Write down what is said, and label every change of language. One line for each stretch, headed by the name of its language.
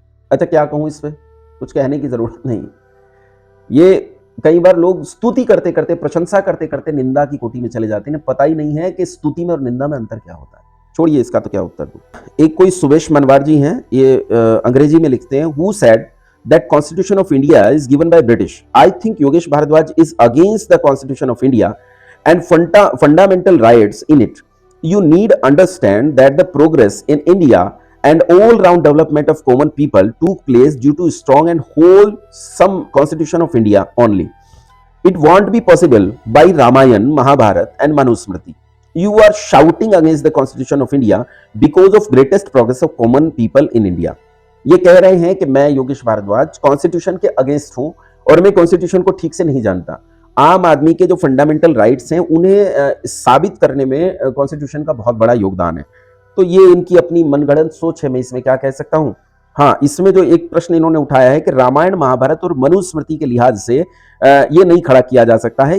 Hindi: अच्छा, क्या कहूं इस पे, कुछ कहने की जरूरत नहीं। ये कई बार लोग स्तुति करते करते, प्रशंसा करते करते निंदा की कोटि में चले जाते हैं। पता ही नहीं है कि स्तुति में और निंदा में अंतर क्या होता है। छोड़िए, इसका तो क्या उत्तर दूं। एक कोई सुवेश मनवार जी हैं, ये अंग्रेजी में लिखते हैं,
English: Who said that Constitution of India is given by British. I think Yogesh Bharadwaj is against the Constitution of India and fundamental rights in it. You need understand that the progress in India and all-round development of common people took place due to strong and wholesome Constitution of India only. It won't be possible by Ramayan, Mahabharat and Manusmriti. You are shouting against the Constitution of India because of greatest progress of common people in India.
Hindi: ये कह रहे हैं कि मैं Yogesh Bhardwaj constitution के against हूं और मैं कॉन्स्टिट्यूशन को ठीक से नहीं जानता। आम आदमी के जो फंडामेंटल राइट्स हैं उन्हें साबित करने में कॉन्स्टिट्यूशन का बहुत बड़ा योगदान है। तो ये इनकी अपनी मनगढ़ंत सोच है, मैं इसमें क्या कह सकता हूं। हाँ, इसमें जो एक प्रश्न इन्होंने उठाया है कि रामायण, महाभारत और मनुस्मृति के लिहाज से ये नहीं खड़ा किया जा सकता है।